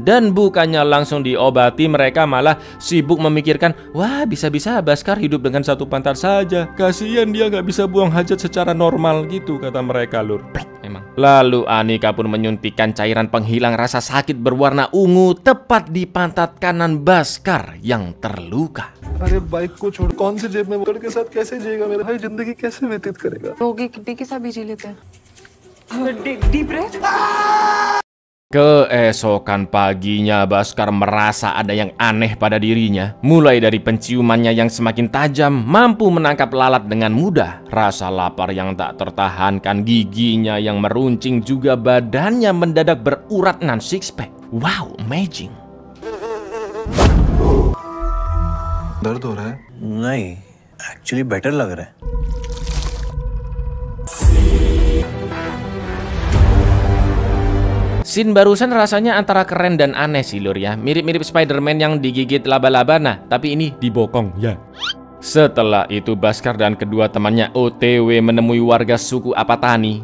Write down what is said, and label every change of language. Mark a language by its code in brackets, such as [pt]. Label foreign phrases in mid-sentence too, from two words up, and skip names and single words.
[id] Dan bukannya langsung diobati, mereka malah sibuk memikirkan, wah bisa-bisa Bhaskar hidup dengan satu pantat saja. Kasihan dia nggak bisa buang hajat secara normal gitu, kata mereka lur. Memang. Lalu Anika pun menyuntikkan cairan penghilang rasa sakit berwarna ungu tepat di pantat kanan Bhaskar yang terluka. [hi] अरे बाइक को छोड़ कौन से जेब में बोतल के साथ कैसे जिएगा मेरा भाई, जिंदगी कैसे व्यतीत करेगा। लोग एक किड्डी के साथ भी जी लेते हैं। [en] deep breath. [id] Keesokan paginya Bhaskar merasa ada yang aneh pada dirinya. Mulai dari penciumannya yang semakin tajam, mampu menangkap lalat dengan mudah, rasa lapar yang tak tertahankan, giginya yang meruncing, juga badannya mendadak berurat nan six pack. [en] Wow, amazing. [hi] दर्द हो रहा है? नहीं, [en] actually better [hi] लग रहा है। [id] Scene barusan rasanya antara keren dan aneh sih lur ya. Mirip-mirip Spider-Man yang digigit laba-laba, nah tapi ini di bokong ya. Setelah itu Baskar dan kedua temannya OTW menemui warga suku Apatani.